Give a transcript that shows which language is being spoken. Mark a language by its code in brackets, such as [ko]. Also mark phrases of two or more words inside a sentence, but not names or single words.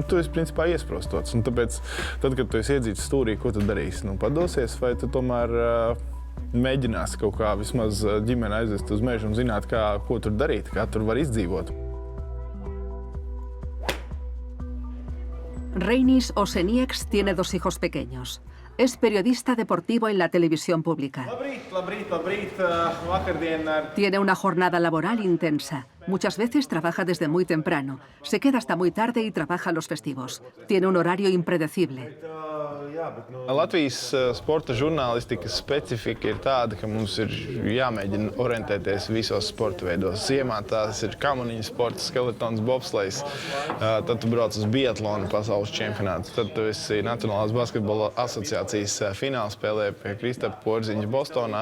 [lv] Tu esi principā iesprostots. Un tāpēc, tad, kad tu esi iedzīts stūrī, ko tu darīsi? Padosies vai tu tomēr mēģināsi kaut kā vismaz ģimeni aizvest uz mežu un zināt, ko tur darīt, kā tur var izdzīvot? [es] Reinis Osenieks tiene 2 hijos pequeños. Es periodista deportivo en la televisión pública. [lv] Labrīt. Vakardien ar... [es] Tiene una jornada laboral intensa. Muchas veces trabaja desde muy temprano, se queda hasta muy tarde y trabaja los festivos. Tiene un horario impredecible. [lv] Latvijas sporta žurnālistikas specifika ir tāda, ka mums ir jāmēģina orientēties visos sporta veidos. Ziemā tās ir kamaniņu sports, skeletons, bobslejs. Tad tu brauc uz biatlonu pasaules čempionātu. Tad tu esi Nacionālās basketbola asociācijas finālspēlē pie Kristapa Porziņa Bostonā.